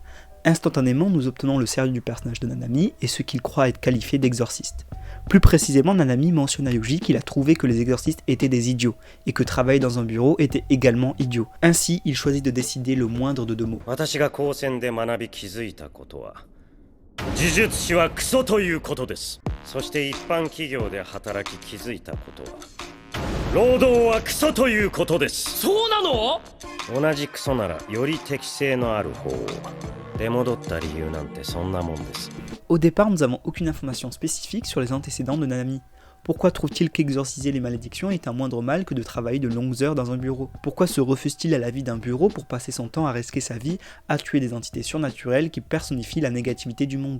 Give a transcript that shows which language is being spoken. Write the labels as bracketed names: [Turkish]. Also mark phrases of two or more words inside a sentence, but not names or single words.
[French] Instantanément, nous obtenons le sérieux du personnage de Nanami et ce qu'il croit être qualifié d'exorciste. Plus précisément, Nanami mentionne à Yuji qu'il a trouvé que les exorcistes étaient des idiots et que travailler dans un bureau était également idiot. Ainsi, il choisit de décider le moindre de deux mots. [Japanese] 私が高専で学び気づいたことは、呪術師はクソということです。そして一般企業で働き気づいたことは、労働はクソということです。そうなの？同じクソならより適性のある方を。出戻った理由なんてそんなもんです。 [French] Au départ, nous n'avons aucune information spécifique sur les antécédents de Nanami. Pourquoi trouve-t-il qu'exorciser les malédictions est un moindre mal que de travailler de longues heures dans un bureau? Pourquoi se refuse-t-il à la vie d'un bureau pour passer son temps à risquer sa vie, à tuer des entités surnaturelles qui personnifient la négativité du monde?